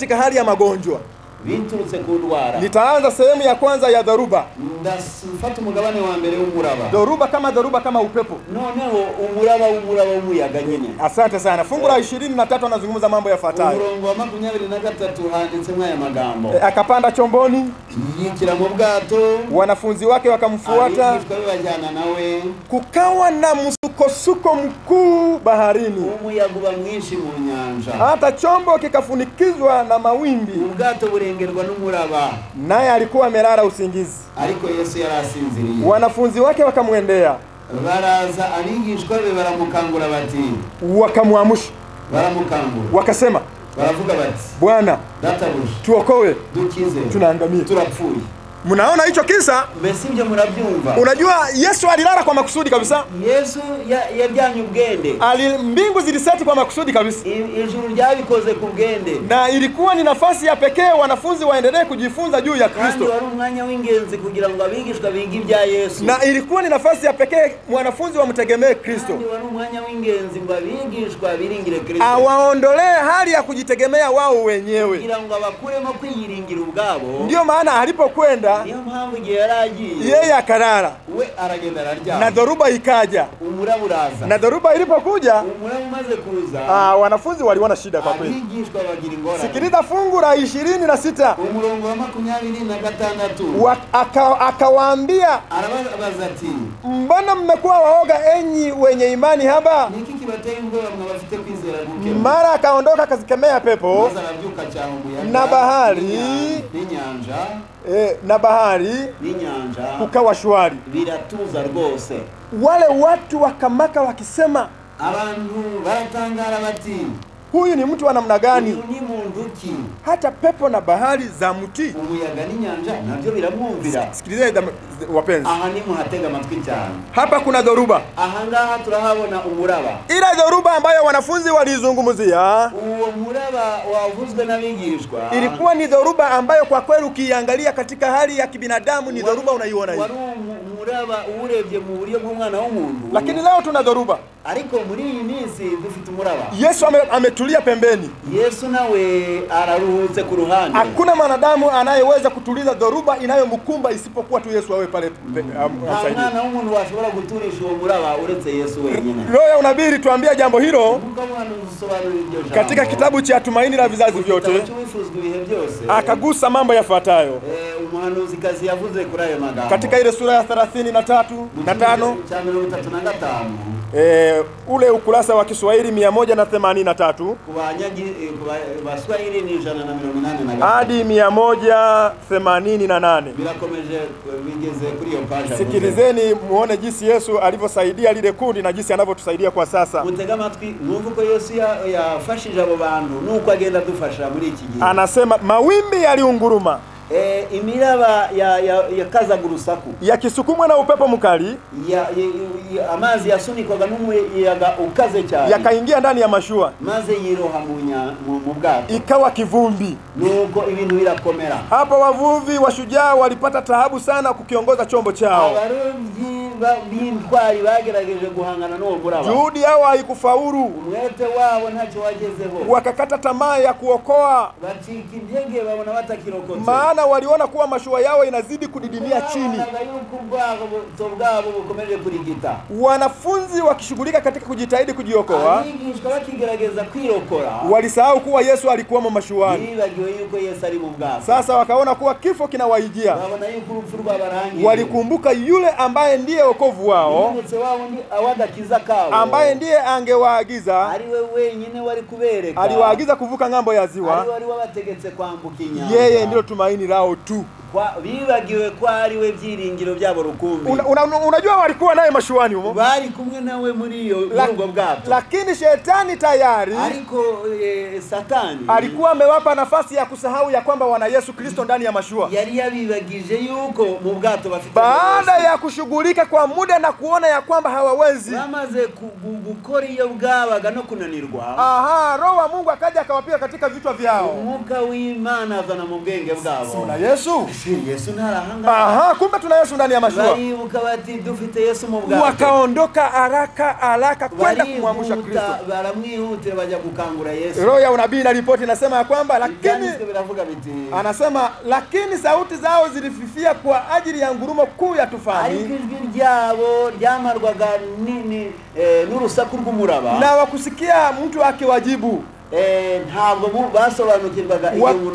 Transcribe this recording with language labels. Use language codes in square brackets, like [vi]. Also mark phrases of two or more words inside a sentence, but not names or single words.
[sw] Katika hali ya magonjwa. [rw] biturutse ku ndwara. [sw] Nitaanza sehemu ya kwanza ya dhoruba. [rw] Ndafata umugabane wa mbere w'umuraba. [sw] Dhoruba kama upepo. [rw] Noneho umuraba w'umuyaga nyine. [sw] Asante sana. Fungu la 23 anazungumza mambo yafuatayo. [rw] Umurongo wa 23 handitsemo aya magambo. [sw] Akapanda chomboni, [rw] yikira mu bwato, [sw] wanafunzi wake wakamfuata, [rw] bajyana nawe. [sw] Kukawa na msukosuko mkuu baharini, [rw] umuyaga uba mwinshi mu nyanja, [sw] hata chombo kikafunikizwa na mawimbi. [rw] Ubwato burengerwa n'umuraba, [sw] naye alikuwa amelala usingizi. [rw] Ariko Yesu yarasinziriye. [sw] Wanafunzi wake wakamwendea, [rw] baraza abigishwa be baramukangura bati, [sw] wakamwamusha, [rw] baramukangura, [sw] wakasema, [rw] baravuga bati, [sw] Bwana, [rw] databuja, [sw] tuokoe, [rw] dukize, [sw] tunaangamia, [rw] turapfuye. [sw] Mnaona hicho kisa? [rw] Mbese ibyo murabyumva? [sw] Unajua Yesu alilala kwa makusudi kabisa. [rw] Yesu yabyanye ubwende. [sw] Mbingu ziliseti kwa makusudi kabisa. [rw] Ijuru ryabikoze ku bwende. [sw] Na ilikuwa ni nafasi ya pekee wanafunzi waendelee kujifunza juu ya Kristo. [rw] Kandi wari umwanya w'ingenzi kugira ngo abigishwa bige ibya Yesu. [sw] Na ilikuwa ni nafasi ya pekee wanafunzi wamtegemee Kristo. [rw] Kandi wari umwanya w'ingenzi ngo abigishwa biringire Kristo. [sw] Awaondolee hali ya kujitegemea wao wenyewe. [rw] Kugira ngo abakuremo kwiyiringira ubwabo. [sw] Ndio maana alipokwenda, [rw] niyo mpamvu igihe yaragiye, [sw] yeye akarara, [rw] we aragenda araryama, [sw] na dhoruba ikaja. [rw] umuraba uraza, [sw] na dhoruba ilipokuja, [rw] umuraba umaze kuza, [sw] wanafunzi waliona shida kwa kweli. [rw] abigishwa bagira ingorane. [sw] Sikiliza fungu la 26, [rw] umurongo wa 26, [sw] akawaambia, [rw] arabaza ati, [sw] mbona mmekuwa waoga enyi wenye imani haba? [rw] niki kibateye ubwoba mwabafite kwizera guke? [sw] Mara akaondoka akazikemea pepo na bahari, [rw] n'inyanja, [sw] na bahari [rw] n'inyanja, [sw] kukawa shwari. [rw] biratuza rwose. [sw] Wale watu wakamaka wakisema, [rw] abantu baratangara bati, [sw] huyu ni mtu wa namna gani? [rw] ni muntu ki? [sw] Hata pepo na bahari za mti, [rw] umuyaga n'inyanja nabyo biramwumvira. [sw] Sikilizeni wapenzi, [rw] aha ni muhatega amatwi cyane. [sw] hapa kuna dhoruba. [rw] Aha ngaha turahabona umuraba. [sw] Ila dhoruba ambayo wanafunzi walizungumzia, [rw] uwo muraba wavuzwe n'abigishwa, [sw] ilikuwa ni dhoruba ambayo kwa kweli ukiangalia katika hali ya kibinadamu ni dhoruba unaiona hivi. [rw] wari umuraba urebye mu buryo bw'umwana w'umuntu. [sw] Lakini leo tuna dhoruba. [rw] Ariko muri iyi minsi dufite umuraba. [sw] Yesu ametulia pembeni. [rw] Yesu nawe araruhutse ku ruhande. [sw] Hakuna mwanadamu anayeweza kutuliza dhoruba inayomkumba isipokuwa tu Yesu awe pale amsaidie. [rw] Mwana w'umuntu washobora guturisha uwo muraba uretse Yesu wenyine. [sw] Roho ya unabii tuambia jambo hilo katika kitabu cha Tumaini la Vizazi Vyote. Akagusa mambo yafuatayo. [rw] Umuhanuzi kazi yavuze kuri ayo magambo. [sw] Katika ile sura ya 33 na 5. Ule ukurasa wa Kiswahili 183 Baswahili ni 188 hadi 188. [rw] Birakomeje bigeze kuri iyo page. [sw] Sikilizeni muone jinsi Yesu alivyosaidia lile kundi na jinsi anavyotusaidia kwa sasa. [rw] Mutega amatwi numva ko Yesu yafashije abo bantu nuko agenda dufasha muri iki gihe. [sw] Anasema mawimbi yaliunguruma, [rw] imiraba yakazaga urusaku, [sw] yakisukumwa na upepo mkali, [rw] amazi yasunikwaga n'umuyaga ukaze cyane, [sw] yakaingia ndani ya mashua, [rw] maze yiroha mu bwato, [sw] ikawa kivumbi. [rw] nuko ibintu birakomera. [sw] Hapo wavuvi washujaa walipata taabu sana kukiongoza chombo chao. [rw] Abarovyi b'intwari bagerageje guhangana n'uwo muraba, [sw] juhudi yao haikufaulu, [rw] umwete wabo ntacyo wagezeho, [sw] wakakata tamaa ya kuokoa, [rw] bacika intege, babona batakirokotse, [sw] maana waliona kuwa mashua yao inazidi kudidimia chini. Wanafunzi wakishughulika katika kujitahidi kujiokoa, walisahau kuwa Yesu alikuwa mashuani. Sasa wakaona kuwa kifo kinawaijia. Walikumbuka yule ambaye ndiye wokovu wao, ambaye ndiye angewaagiza, aliwaagiza kuvuka ng'ambo ya ziwa. Yeye ndio tumaini lao tu. [rw] Bibagiwe kwa ari we byiringiro byabo rukumbi. [sw] Unajua walikuwa naye mashuani humo, [rw] bari kumwe nawe muri iyo urungo bwato, [sw] lakini shetani tayari [rw] ariko Satani [sw] alikuwa amewapa nafasi ya kusahau ya kwamba wana Yesu Kristo ndani ya mashua. [rw] Yari yabibagije yuko mu bwato bafite, [sw] baada ya kushughulika kwa muda na kuona ya kwamba hawawezi, [rw] bamaze gukora iyo bwabaga no kunanirwa, [sw] Roho wa Mungu akaja akawapiga katika vichwa vyao. [rw] Umwuka w'Imana azana mu bwenge bwabo. [sw] Una Yesu [rw] Yesu ntarahanga. [sw] Aha, kumbe tuna Yesu ndani ya mashua. [rw] Baribuka bati dufite Yesu mu bwato. [sw] Wakaondoka haraka kwenda kumwamsha Kristo. [rw] Baramwihutira bajya gukangura Yesu. [sw] Roho ya unabii na ripoti inasema kwamba lakini anasema lakini sauti zao zilififia kwa ajili ya ngurumo kuu ya tufani. [rw] Ariko ijwi ryabo ryamarwaga n'urusaku rw'umuraba. [sw] Na wakusikia mtu akiwajibu. [rw] Ntabwo basobanukirwaga iyo umuntu